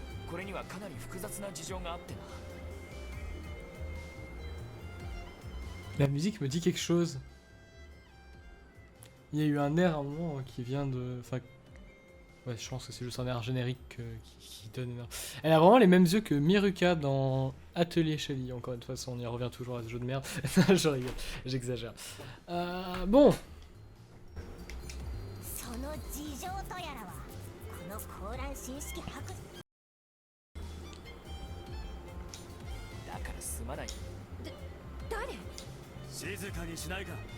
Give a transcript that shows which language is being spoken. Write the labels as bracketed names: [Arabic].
[Japanese] これにはかなり複雑な事情があってな。 [French] La musique me dit quelque chose. Il y a eu un air à un moment qui vient de... Enfin, Ouais, je pense que c'est juste un air générique qui donne énorme. Elle a vraiment les mêmes yeux que Miruka dans Atelier Shelly. Encore une fois, on y revient toujours à ce jeu de merde. Je rigole, j'exagère. Bon. [Japanese] その事情とやらはこの高蘭新式博士だからすまない。誰？静かにしないか。